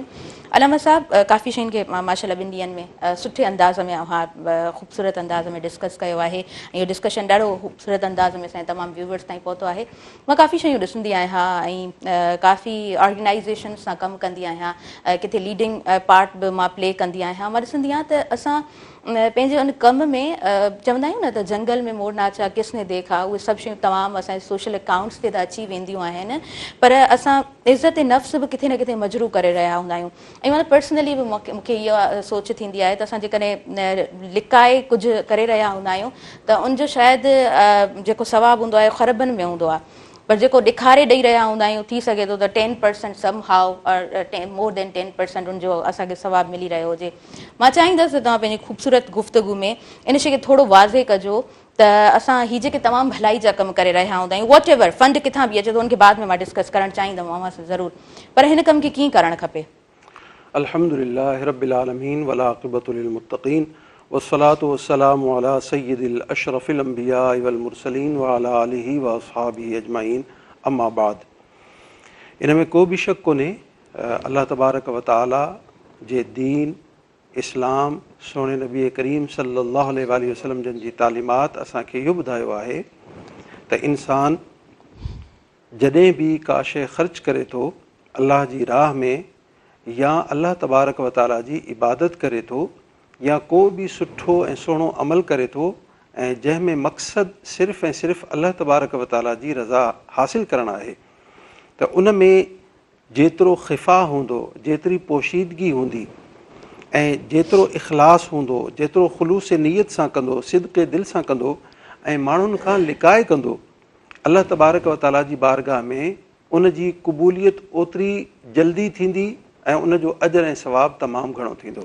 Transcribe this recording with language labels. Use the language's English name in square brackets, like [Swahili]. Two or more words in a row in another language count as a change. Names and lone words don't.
[Sindhi] अलामा साहब काफ़ी शयुनि खे माशाअल्लाह ॿिनि ॾींहंनि में सुठे अंदाज़ में ख़ूबसूरत अंदाज़ में डिस्कस कयो आहे ऐं इहो डिस्कशन ॾाढो ख़ूबसूरत अंदाज़ में असांजे तमामु व्यूवर्स ताईं पहुतो आहे। मां काफ़ी शयूं ॾिसंदी आहियां ऐं काफ़ी ऑर्गेनाइज़ेशन सां कमु कंदी आहियां, किथे लीडिंग पार्ट बि मां प्ले कंदी आहियां। मां ॾिसंदी आहियां त असां पंहिंजे उन कम में चवंदा आहियूं न त [Urdu] جنگل میں مور ناچا کس نے دیکھا, [Sindhi] उहे सभु शयूं तमामु असांजे [English] social accounts [Sindhi] ते त अची वेंदियूं आहिनि, पर असां इज़त नफ़्स बि किथे न किथे मजरू करे रहिया हूंदा आहियूं। ऐं मतिलबु पर्सनली बि मूंखे इहा सोच थींदी आहे त असां जेकॾहिं लिकाए कुझु करे रहिया हूंदा आहियूं त उनजो शायदि जेको सवाबु हूंदो आहे ख़रबनि में हूंदो आहे, पर जेको ॾेखारे ॾेई रहिया हूंदा आहियूं थी सघे थो त 10% [English] some how more than [Sindhi] 10% उनजो असांखे सवाबु मिली रहियो हुजे। मां चाहींदसि त तव्हां पंहिंजी ख़ूबसूरत गुफ़्तगू में इन शइ खे थोरो वाज़े कजो त असां हीअ जेके तमामु भलाई जा कमु करे रहिया हूंदा आहियूं, [English] what ever [Sindhi] फंड किथां बि अचे थो उनखे बाद में मां डिस्कस करणु चाहींदमि अव्हां सां ज़रूरु, पर हिन कम खे कीअं करणु खपे? [Arabic] الحمد لله رب العالمين والعاقبة للمتقين والصلاة والسلام على سيد أشرف الأنبياء والمرسلين وعلى آله وأصحابه أجمعين أما بعد. [Sindhi] इन में को बि शक कोन्हे [Arabic] الله تبارك وتعالى [Sindhi] जे दीन इस्लाम सोने नबी करीम [Arabic] صلى الله عليه وسلم [Sindhi] जन जी तालीमात असांखे इहो ॿुधायो आहे त इंसान जॾहिं बि का शइ ख़र्च करे थो अल्लाह जी राह में या [Arabic] الله تبارك وتعالى [Sindhi] जी इबादत करे थो या को बि सुठो ऐं सुहिणो अमल करे थो ऐं जंहिंमें मक़सदु सिर्फ़ु ऐं सिर्फ़ु [Arabic] الله تبارك وتعالى [Sindhi] जी रज़ा हासिलु करणु आहे, त उन में जेतिरो ख़िफ़ा हूंदो, जेतिरी पोशीदगी हूंदी ऐं जेतिरो इख़लास हूंदो, जेतिरो ख़ुलूस नीयत सां कंदो, सिदक़े दिलि सां कंदो ऐं माण्हुनि खां लिकाए कंदो, [Arabic] الله تبارك وتعالى [Sindhi] जी बारगाह में उन जी क़बूलियत ओतिरी जल्दी थींदी ऐं उन जो अजर ऐं सवाबु तमामु घणो थींदो।